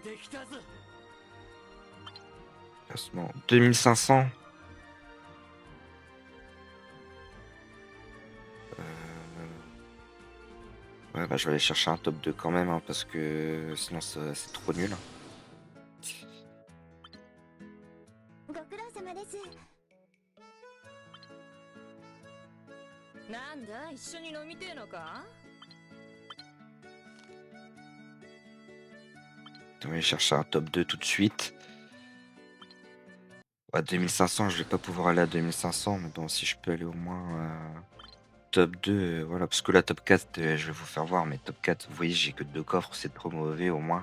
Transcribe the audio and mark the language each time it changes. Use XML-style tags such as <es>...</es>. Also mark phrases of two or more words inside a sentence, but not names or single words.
<fr>Classement 2500. Ouais, bah, je vais aller chercher un top 2 quand même, hein, parce que sinon c'est trop nul.</fr> <ja>ご苦労様です。なんだ一緒に飲みてえのか。</ja> <fr>On va aller chercher un top 2 tout de suite. À 2500, je vais pas pouvoir aller à 2500, mais bon, si je peux aller au moins top 2, voilà, parce que la top 4, je vais vous faire voir, mais top 4, vous voyez, j'ai que 2 coffres, c'est trop mauvais au moins.</fr>